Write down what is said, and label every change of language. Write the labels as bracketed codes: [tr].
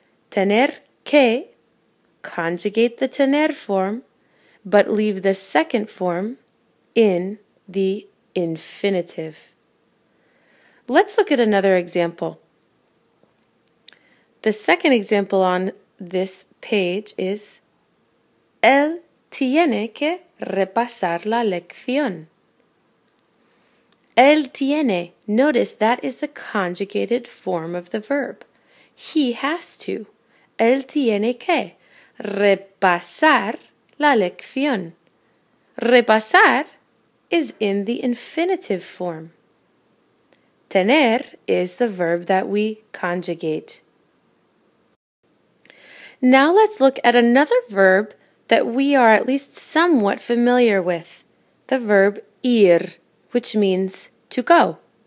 [es] Tener que, [en] conjugate the tener form, but leave the second form in the infinitive. Let's look at another example. The second example on this page is [es] él tiene que repasar la lección. Él tiene. [en] Notice that is the conjugated form of the verb. He has to. [es] Él tiene que repasar la lección. [en] Repasar is in the infinitive form. Tener is the verb that we conjugate. Now let's look at another verb that we are at least somewhat familiar with, the verb ir, which means to go.